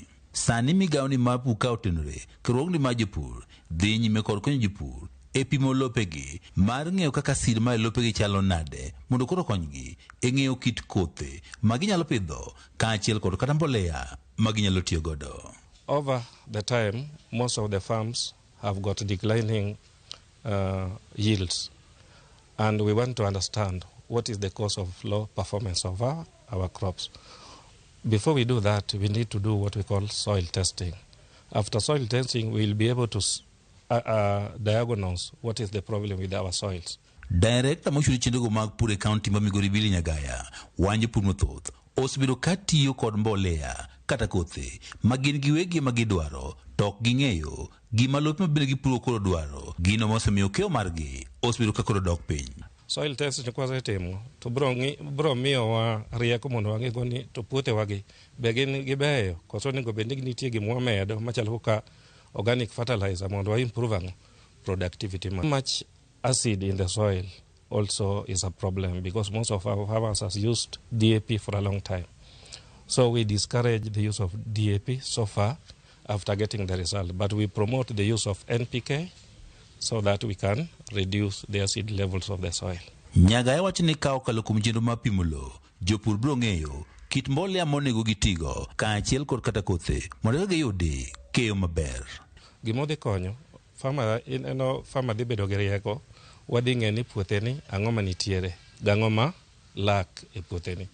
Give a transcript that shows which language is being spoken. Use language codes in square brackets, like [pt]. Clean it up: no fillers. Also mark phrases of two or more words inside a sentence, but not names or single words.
[luo] Sani migao ni mar pur ka otenore riwruogni ma jopur dhi nyime kod konyo jopur e pimo lopegi mar ng'eyo kaka sir ma lopegi chalo nade mondo koro konygi e ng'eyo kit kothe ma ginyalo pidho kaachiel kod kata mbolea ma ginyalo tiyo godo. [en] Over the time, most of the farms have got declining yields, and we want to understand what is the cause of low performance of our crops. Before we do that, we need to do what we call soil testing. After soil testing, we will be able to diagnose what is the problem with our soils. [luo] Director mochuri chendego mag pur e kaunti ma Migori Billy Nyagaya wanje pur mathoth osebedo katiyo kod mbolea kata kothe ma gin giwegi ma gidwaro to ok ging'eyo gima lope mabende gipuro koro dwaro gino mosemiyo keyo margi osebedo ka koro dok piny. [en] Soil test [luo] ni kwasetimo to bro miyowa rieko mondo wang'ego ni to puothewagi be gin gibeyo koso onego bed ni nitie gima wamedo machalo kaka [en] organic fertilizer [luo] mondo wa [en] improve productivity. Much acid in the soil also is a problem because most of our farmers have used DAP for a long time. So we discourage the use of DAP so far after getting the result, but we promote the use of NPK so that we can reduce the acid levels of the soil. [luo] Nyagaya wacho ni ka okalo kuom chenro mar pimo lowo, jopur biro ng'eyo kit mbolea monego gitigo kaachiel kod kata kothe mondo giyudi keyo maber. Gima dhi konyo farmer dhi bedo gi rieko, wadhi ng'e ni puotheni ang'o ma nitiere gang'o ma lak e puotheni.